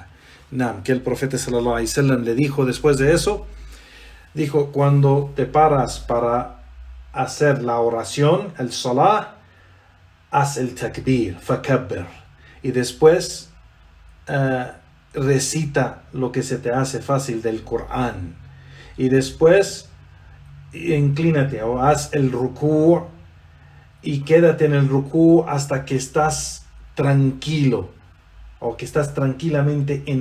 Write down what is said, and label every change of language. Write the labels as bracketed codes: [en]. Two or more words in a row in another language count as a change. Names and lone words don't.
[es] Nam, que el profeta [ar] صلى الله عليه وسلم [es] le dijo después de eso, dijo: cuando te paras para hacer la oración, el salah, haz el takbir, fakabbir, y después recita lo que se te hace fácil del Corán, y después inclínate o haz el rukú y quédate en el rukú hasta que estás tranquilo o que estás tranquilamente en